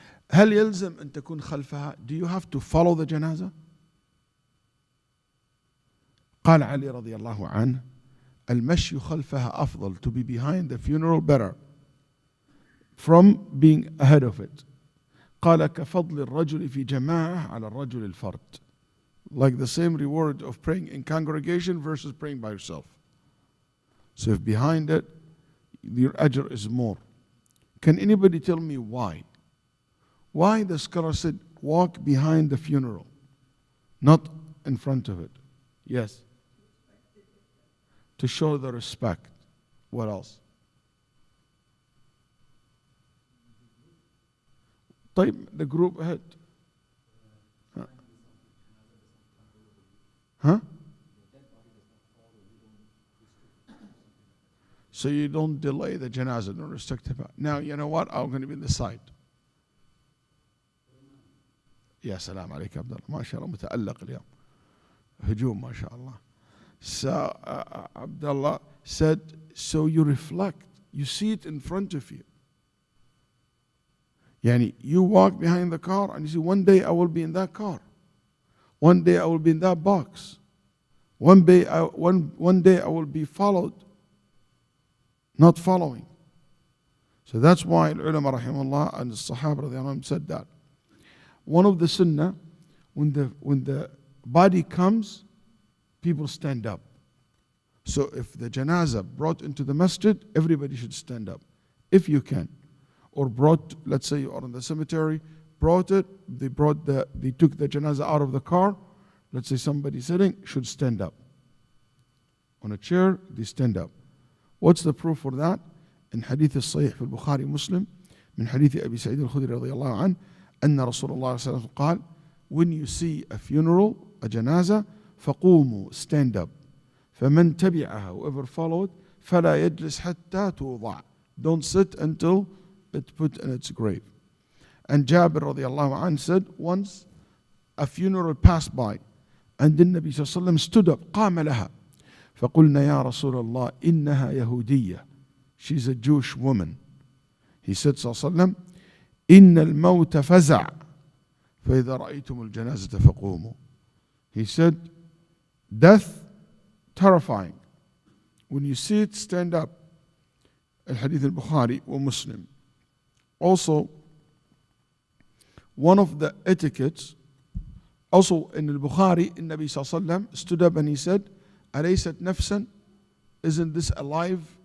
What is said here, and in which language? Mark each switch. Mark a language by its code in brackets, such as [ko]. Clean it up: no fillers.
[ar] هل يلزم أن تكون خلفها? [en] Do you have to follow the janazah? [ar] قال علي رضي الله عنه المشي خلفها أفضل, [en] to be behind the funeral better from being ahead of it. [ar] قال كفضل الرجل في جماعة على الرجل الفرد. [en] Like the same reward of praying in congregation versus praying by yourself. So if behind it, your ajr is more. Can anybody tell me why? Why the scholar said walk behind the funeral, not in front of it? Yes. To show the respect. What else? طيب, the group ahead. Huh? So you don't delay the janazah, don't restrict it. Now, you know what? I'm going to be in the side. [ar] يا سلام عليك عبد الله, ما شاء الله متألق اليوم. هجوم ما شاء الله. [en] So Abdullah said, so you reflect, you see it in front of you. You walk behind the car and you see, one day I will be in that car. One day I will be in that box. One day I will be followed, not following. So that's why ulama rahimahullah and the Sahaba radiallahu anhum said that. One of the sunnah, when the body comes, people stand up. So if the janazah brought into the masjid, everybody should stand up, if you can. Or brought, let's say you are in the cemetery, they took the janazah out of the car. Let's say somebody sitting should stand up. On a chair, they stand up. What's the proof for that? In hadith al-Sahih al-Bukhari Muslim, [ar] من حديث أبي سعيد الخدري رضي الله عنه, أن رسول الله صلى الله عليه وسلم قال, [en] when you see a funeral, a janazah, [ar] فقوموا, [en] stand up. [ar] فمن تبعها, [en] whoever followed, [ar] فلا يجلس حتى توضع. [en] Don't sit until it's put in its grave. And Jabir radiallahu anhu said, once a funeral passed by, and the Nabi sallallahu alayhi wa sallam stood up, [ar] قام لها. فقلنا يا رسول الله إنها يهودية. [en] She's a Jewish woman. He said [ar] صلى الله عليه وسلم, إن الموت فزع فإذا رأيتم الجنازة فقوموا. [en] He said, death, terrifying. When you see it, stand up. Al-Hadith al-Bukhari wa Muslim. Also, one of the etiquettes, also in al-Bukhari, in Nabi sallallahu alayhi wa sallam stood up and he said, [ar] أليست نفسا? [en] Isn't this alive?